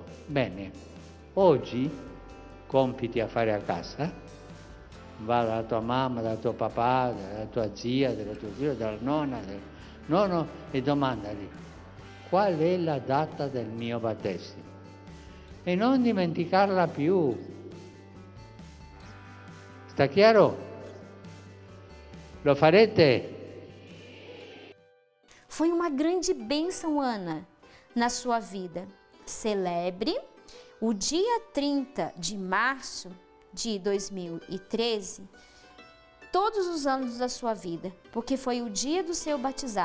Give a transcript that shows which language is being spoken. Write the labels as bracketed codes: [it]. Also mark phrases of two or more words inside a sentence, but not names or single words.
[it] Bene, oggi compiti a fare a casa, va dalla tua mamma, dal tuo papà, dalla tua zia, della tua zia, dalla nonna, del nonno e domandali qual è la data del mio battesimo e non dimenticarla più. Sta chiaro? Lo farete? [pt] Foi uma grande bênção, Ana, na sua vida. Celebre o dia 30 de março de 2013 todos os anos da sua vida, porque foi o dia do seu batizado.